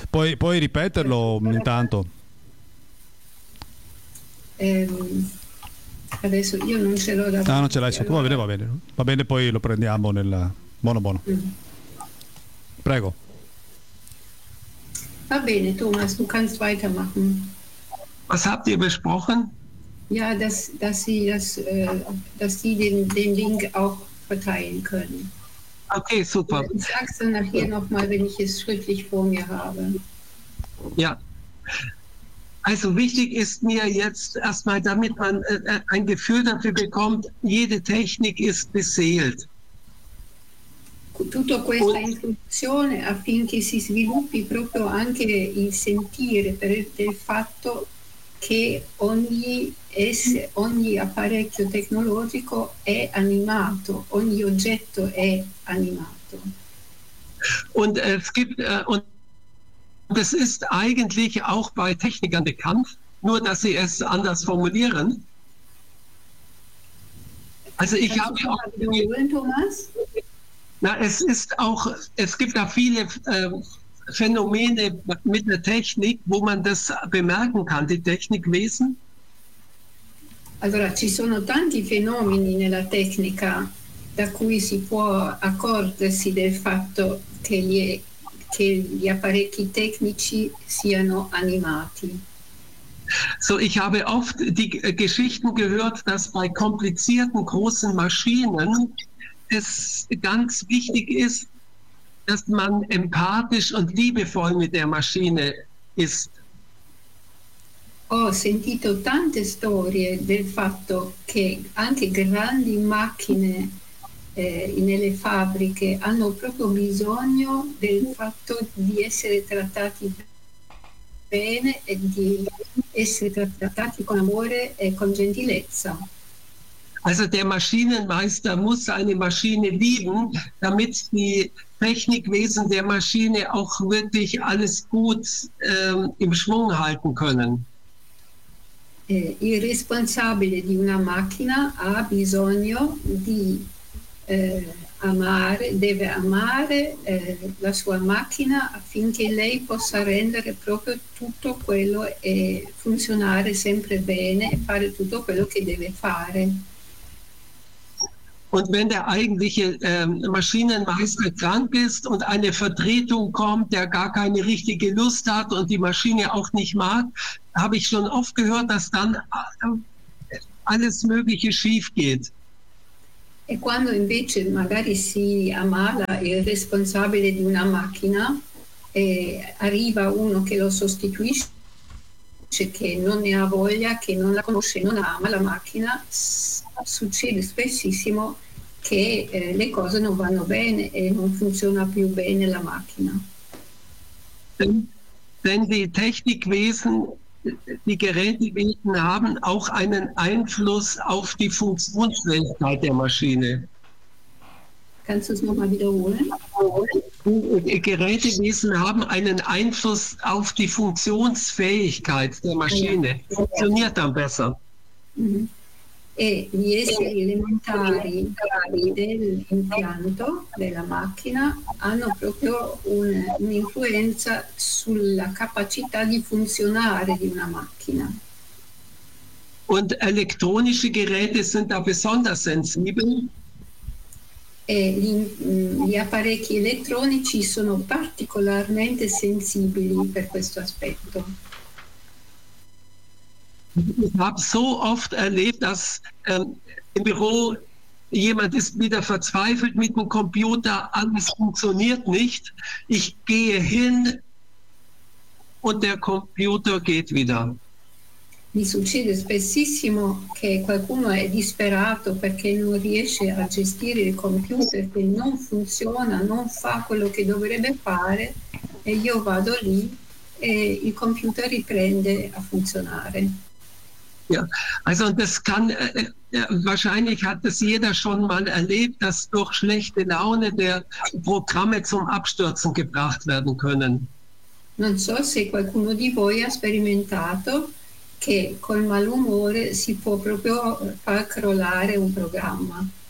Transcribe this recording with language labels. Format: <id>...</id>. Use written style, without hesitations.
<it>Puoi ripeterlo intanto. Adesso io non ce l'ho davanti. Ah, non ce l'hai sotto. Allora... va bene, poi lo prendiamo nel buono. Mm. Prego. Va bene,</it> <de>Thomas, du kannst weitermachen. Was habt ihr besprochen? Ja, dass sie den Link auch verteilen können. Okay, super. Ich sag's dann nachher nochmal, wenn ich es schriftlich vor mir habe. Ja. Also wichtig ist mir jetzt erstmal, damit man ein Gefühl dafür bekommt, jede Technik ist beseelt.</de> <it>Tutta questa introduzione affinché si sviluppi proprio anche il sentire del fatto che ogni apparecchio tecnologico è animato, ogni oggetto è animato.</it> <de>Und es gibt und das ist eigentlich auch bei Technikern der Kampf, nur dass sie es anders formulieren. Also ich habe auch wiederholen, Thomas. Na, es ist auch, es gibt da viele Phänomene mit der Technik, wo man das bemerken kann, die Technikwesen.</de> <it>Allora, ci sono tanti fenomeni nella tecnica da cui si può accorgersi del fatto che gli apparecchi tecnici siano animati.</it> <de>So, ich habe oft die Geschichten gehört, dass bei komplizierten großen Maschinen es ganz wichtig ist, dass man empathisch und liebevoll mit der Maschine ist.</de> <it>Ho sentito tante storie del fatto che anche grandi macchine nelle fabbriche hanno proprio bisogno del fatto di essere trattati bene e di essere trattati con amore e con gentilezza.</it> <de>Also der Maschinenmeister muss seine Maschine lieben, damit die Technikwesen der Maschine auch wirklich alles gut im Schwung halten können.</de> <it>Il responsabile di una macchina ha bisogno di deve amare la sua macchina affinché lei possa rendere proprio tutto quello e funzionare sempre bene e fare tutto quello che deve fare.</it> <de>Und wenn der eigentliche Maschinenmeister krank ist und eine Vertretung kommt, der gar keine richtige Lust hat und die Maschine auch nicht mag, habe ich schon oft gehört, dass dann alles Mögliche schief geht.</de> <it>E quando invece magari si ammala il responsabile di una macchina, arriva uno che lo sostituisce, che non ne ha voglia, che non la conosce, non ama la macchina, succede spessissimo che le cose non vanno bene e non funziona più bene la macchina.</it> <de>Wenn die Technikwesen, die Gerätewesen haben auch einen Einfluss auf die Funktionsfähigkeit der Maschine. Kannst du es nochmal wiederholen? Die Gerätewesen haben einen Einfluss auf die Funktionsfähigkeit der Maschine. Funktioniert dann besser.</de> <it>E gli esseri elementari dell'impianto della macchina hanno proprio un'influenza sulla capacità di funzionare di una macchina.</it> <de>Und elektronische Geräte sind da besonders sensibel.</de> <it>E gli apparecchi elettronici sono particolarmente sensibili per questo aspetto.</it> <de>Ich habe so oft erlebt, dass im Büro jemand ist wieder verzweifelt mit dem Computer, alles funktioniert nicht. Ich gehe hin und der Computer geht wieder.</de> <it>Mi succede spessissimo che qualcuno è disperato perché non riesce a gestire il computer, che non funziona, non fa quello che dovrebbe fare, e io vado lì e il computer riprende a funzionare.</it> <de>Ja, also das kann, wahrscheinlich hat es jeder schon mal erlebt, dass durch schlechte Laune der Programme zum Abstürzen gebracht werden können.</de> <it>Non so se qualcuno di voi ha sperimentato che col malumore si può proprio far crollare un programma.</it>